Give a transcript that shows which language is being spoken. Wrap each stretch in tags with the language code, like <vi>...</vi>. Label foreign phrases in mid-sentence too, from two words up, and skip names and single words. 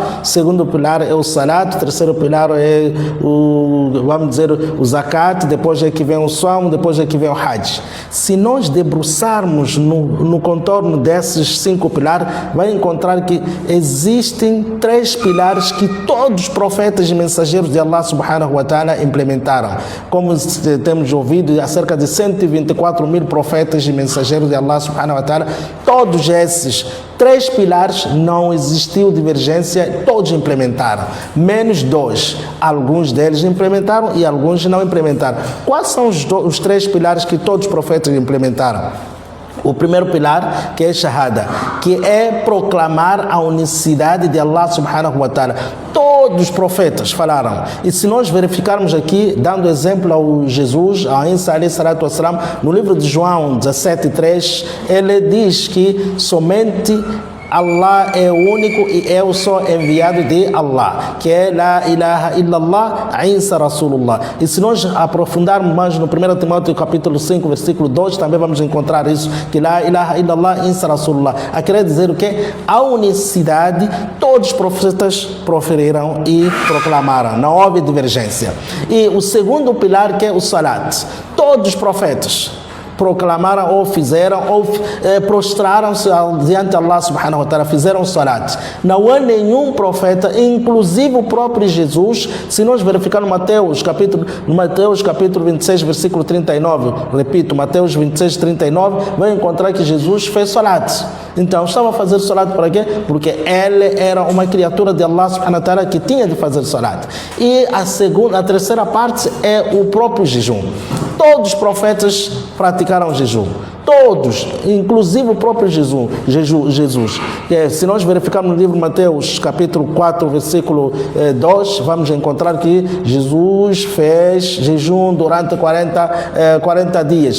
<pt>O segundo pilar é o Salat. O terceiro pilar é o Zakat. Depois é que vem o Sawm. Depois é que vem o Hajj. Se nós debruçarmos no contorno desses 5 pilares, vai encontrar que existem 3 pilares que todos os profetas e mensageiros de Allah</pt> <ar>سبحانه وتعالى</ar> <pt>implementaram. Como temos ouvido, há cerca de 124 mil profetas e mensageiros de Allah</pt> <ar>سبحانه وتعالى,</ar> <pt>todos esses 3 pilares não existiu divergência, todos implementaram, menos 2, alguns deles implementaram e alguns não implementaram. Quais são os 3 pilares que todos os profetas implementaram? O primeiro pilar, que é Shahada, que é proclamar a unicidade de Allah</pt> <ar>سبحانه وتعالى.</ar> <pt>Todos os profetas falaram. E se nós verificarmos aqui, dando exemplo ao Jesus, a Isa</pt> <ar>عليه الصلاة والسلام,</ar> <pt>no livro de João 17:3, ele diz que somente Allah é o único e eu sou enviado de Allah, que é</pt> <ar>لا إله إلا الله، عيسى رسول الله.</ar> <pt>E se nós aprofundarmos mais no 1 Timóteo capítulo 5, versículo 2, também vamos encontrar isso, que</pt> <ar>لا إله إلا الله، عيسى رسول الله.</ar> <pt>A querer dizer o quê? A unicidade, todos os profetas proferiram e proclamaram, não houve divergência. E o segundo pilar, que é o Salat, todos os profetas proclamaram ou fizeram ou prostraram-se diante de Allah</pt> <ar>سبحانه وتعالى,</ar> <pt>fizeram salat. Não há nenhum profeta, inclusive o próprio Jesus, se nós verificarmos Mateus capítulo 26, versículo 39, repito, Mateus 26, 39, vai encontrar que Jesus fez salat. Então, estava a fazer salat para quê? Porque ele era uma criatura de Allah</pt> <ar>سبحانه وتعالى</ar> <pt>que tinha de fazer salat. E a terceira parte é o próprio jejum. Todos os profetas praticaram jejum. Todos, inclusive o próprio Jesus. Se nós verificarmos no livro de Mateus, capítulo 4, versículo 2, vamos encontrar que Jesus fez jejum durante 40 dias.</pt>